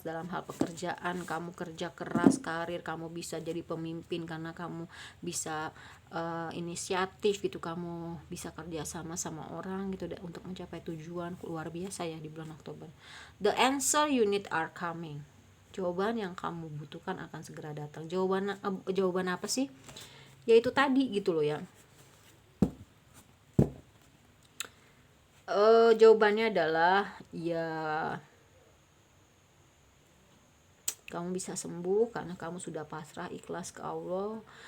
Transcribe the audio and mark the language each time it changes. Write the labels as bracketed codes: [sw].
[id] Dalam hal pekerjaan, kamu kerja keras, karir, kamu bisa jadi pemimpin karena kamu bisa inisiatif gitu, kamu bisa kerja sama orang gitu untuk mencapai tujuan. Luar biasa ya di bulan Oktober. [en] The answer you need are coming. [id] Jawaban yang kamu butuhkan akan segera datang. Jawaban apa sih? Yaitu tadi gitu loh ya. Jawabannya adalah ya, kamu bisa sembuh karena kamu sudah pasrah, ikhlas ke Allah.